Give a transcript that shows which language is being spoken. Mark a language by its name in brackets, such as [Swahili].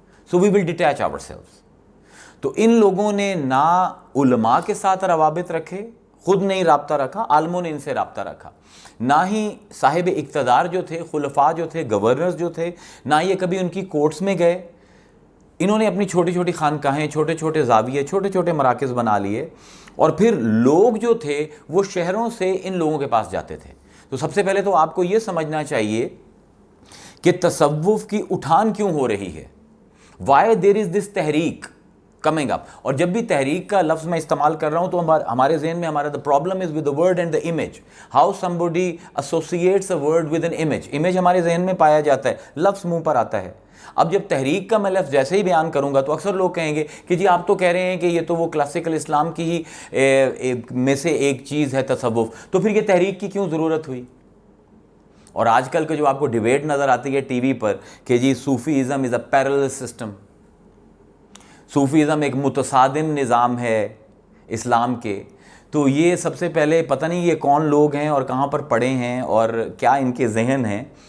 [English] So we will detach ourselves. [Urdu] تو ان لوگوں نے نہ علماء کے ساتھ روابط رکھے, خود نہیں رابطہ رکھا, عالموں نے ان سے رابطہ رکھا, نہ ہی صاحب اقتدار جو تھے, خلفاء جو تھے, گورنرز جو تھے, نہ یہ کبھی ان کی کورٹس میں گئے. انہوں نے اپنی چھوٹی چھوٹی خانقاہیں, چھوٹے چھوٹے زاویے, چھوٹے چھوٹے مراکز بنا لیے, اور پھر لوگ جو تھے وہ شہروں سے ان لوگوں کے پاس جاتے تھے. تو سب سے پہلے تو آپ کو یہ سمجھنا چاہیے کہ تصوف کی اٹھان کیوں ہو رہی ہے. [English] Why there is this تحریک coming up. [Urdu] اور جب بھی تحریک کا لفظ میں استعمال کر رہا ہوں تو ہمارے ذہن میں ہمارا [English] the problem is with the word and the image. How somebody associates a word with an image. [Urdu] image ہمارے ذہن میں پایا جاتا ہے, لفظ منہ پر آتا ہے. اب جب تحریک کا میں لفظ جیسے ہی بیان کروں گا تو اکثر لوگ کہیں گے کہ جی آپ تو کہہ رہے ہیں کہ یہ تو وہ کلاسیکل اسلام کی ہی میں سے ایک چیز ہے تصوف, تو پھر یہ تحریک کی کیوں ضرورت ہوئی. اور آج کل کے جو آپ کو ڈیبیٹ نظر آتی ہے ٹی وی پر کہ جی [English] Sufism is a parallel system, [Urdu] صوفیزم ایک متصادم نظام ہے اسلام کے, تو یہ سب سے پہلے پتہ نہیں یہ کون لوگ ہیں اور کہاں پر پڑھے ہیں اور کیا ان کے ذہن ہیں.